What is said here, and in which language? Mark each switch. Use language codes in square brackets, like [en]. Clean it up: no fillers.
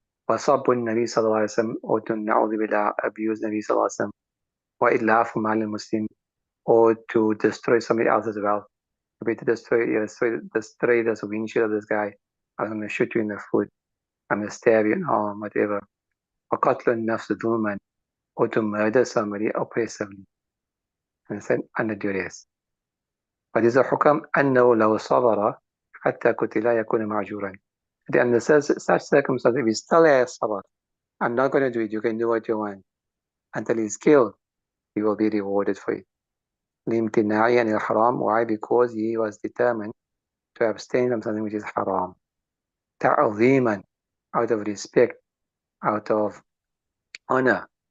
[ar] وَصَبُّ النَّبِي صلى الله عليه وسلم, [en] or to na'udhu billah, abuse Nabi sallallahu alayhi wa sallam, [ar] وَإِلَّافُ مَالِ الْمُسْلِمِ, [en] or to destroy somebody else's wealth. To destroy this windshield of this guy. I'm going to shoot you in the foot. I'm going to stab you in the arm, whatever. [ar] وَقَتْلُ النَّفْسِ ظُلْمًا, [en] or to murder somebody oppressively. And said under duress. But is a hukam [ar] أنه لو صبر حتى قتل يكون معجورا. [en] Under such circumstances, if he still has sabr, I'm not going to do it, you can do what you want. Until he's killed, he will be rewarded for it. [ar] لِامْتِنَاعِ عَنِ الْحَرَامِ. [en] Why? Because he was determined to abstain from something which is haram. تَعْظِيمًا, out of respect, out of honor.